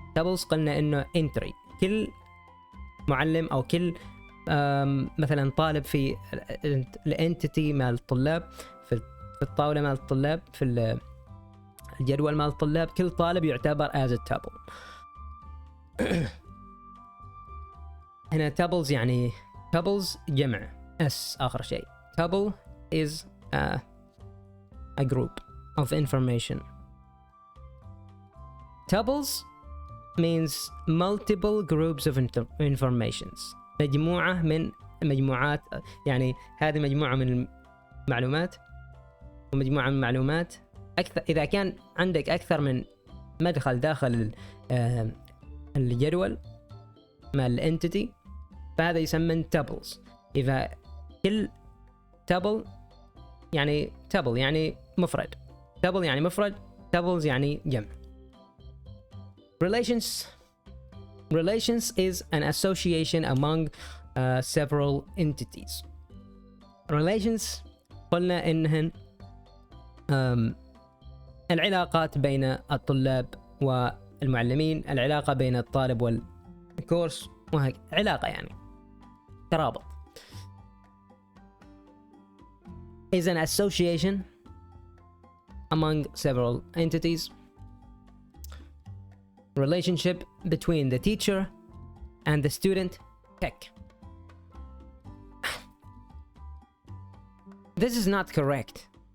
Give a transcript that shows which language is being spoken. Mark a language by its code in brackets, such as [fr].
[ar] تابلز قلنا انه entry، كل معلم او كل مثلا طالب في الانتيتي مال الطلاب، في الطاوله مال الطلاب، في الجدول مال الطلاب، كل طالب يعتبر [en] as a tuple. [ar] هنا tuples يعني tuples جمع s آخر شيء. [en] tuple is a group of information. Tuples means multiple groups of informations. [ar] مجموعة من مجموعات، يعني هذه مجموعة من المعلومات ومجموعة من المعلومات. أكثر إذا كان عندك أكثر من مدخل داخل الجدول مال الانتيتي فهذا يسمى tuples. إذا كل tuple يعني مفرد، tuple يعني مفرد، tuples يعني جمع. [en] Relations is an association among several entities. [ar] Relations قلنا إنهن العلاقات بين الطلاب والمعلمين، العلاقة بين الطالب والكورس، وهكذا علاقة يعني ترابط. [en] is an association among several entities. Relationship between the teacher and the student. Heck, this is not correct.